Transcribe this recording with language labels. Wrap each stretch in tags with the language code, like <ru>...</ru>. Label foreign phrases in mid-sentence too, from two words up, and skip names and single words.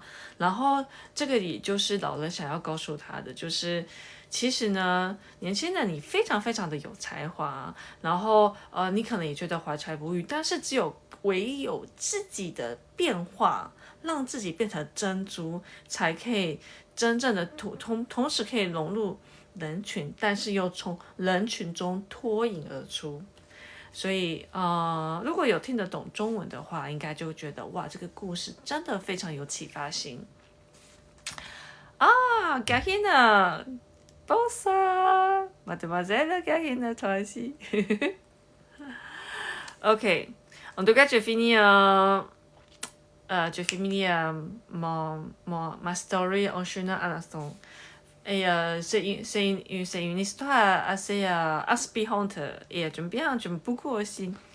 <zh>然后这个也就是老人想要告诉他的，就是其实呢，年轻人你非常非常的有才华，然后你可能也觉得怀才不遇，但是唯有自己的变化，让自己变成珍珠，才可以真正的同时可以融入人群，但是又从人群中脱颖而出。所以如果有听得懂中文的话，应该就觉得哇，这个故事真的非常有启发性啊</zh> <fr>Garina Bonsoir Mademoiselle Garina toi aussi Ok, en tout cas, j'ai fini ma story en chemin à l'instant. Et c'est une histoire assez inspirante et j'aime beaucoup aussi.</fr>